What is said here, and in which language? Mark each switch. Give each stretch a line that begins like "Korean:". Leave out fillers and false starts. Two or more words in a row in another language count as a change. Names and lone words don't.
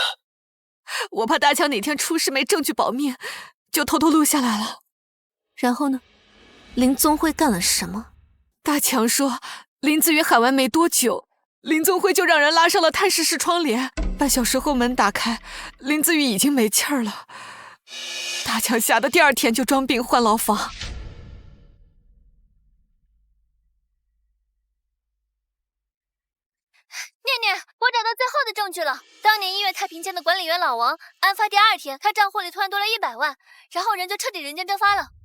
Chinese: 我怕大强哪天出事没证据保命，就偷偷录下来了。然后呢？林宗辉干了什么？大强说林子宇喊完没多久，林宗辉就让人拉上了探视室窗帘，半小时后门打開，林子宇已經沒氣兒了。大強嚇得第二天就裝病換牢房。念念，我找到最後的證據了。當年音樂太平間的管理員老王，案發第二天，他賬戶裡突然多了100萬，然後人就徹底人間蒸發了。